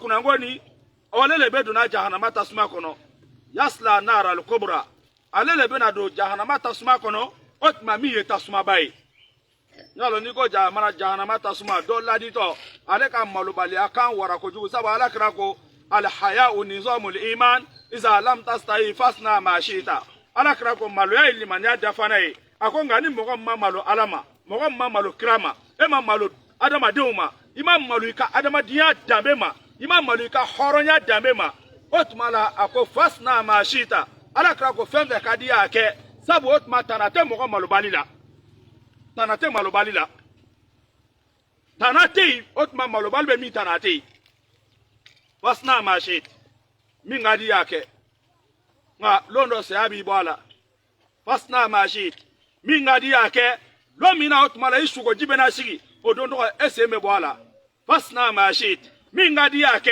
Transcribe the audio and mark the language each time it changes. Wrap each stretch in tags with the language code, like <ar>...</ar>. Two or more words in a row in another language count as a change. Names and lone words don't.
<bm>kunnango ni ale le bɛ donna jahanama tasuma kɔnɔ</bm> <ar>يصلى النار الكبرى</ar> <bm>ale le bɛ na don jahanama tasuma kɔnɔ o tuma min ye tasumaba ye yalo ni ko jahanama tasuma dɔ laditɔ ale ka malobaliya kan wara kojugu sabu ala kira ko</bm> <ar>الحياء نظام الإيمان إذا لم تستحي فاصنع ما شئت</ar> <bm>ala kira ko maloya ye limaniya dafana ye a ko nka ni mɔgɔ ma malo ala ma mɔgɔ ma malo kira ma e ma malo adamadenw ma i ma malo i ka adamadenya danbe ma i ma malo i ka hɔrɔnya danbe ma o tuma la a ko</bm> <ar>فاصنع ما شئت</ar> <bm>ala kira ko fɛn fɛn ka di y'a kɛ sabu o tuma tana tɛ mɔgɔ malobali la tana tɛ malobali la tana tɛ yen o tuma malobali bɛ min tana tɛ yen</bm> <ar>فاصنع ما شئت</ar> <bm>min ka di y'a kɛ nka lon dɔ saya b'i bɔ a la</bm> <ar>فاصنع ما شئت</ar> <bm>min ka di y'a kɛ lon min na o tuma la i sogoji bɛ na sigi o don tɔgɔ e sen bɛ bɔ a la</bm> <ar>فاصنع ما شئت</ar> <bm>min ka di y'a</bm>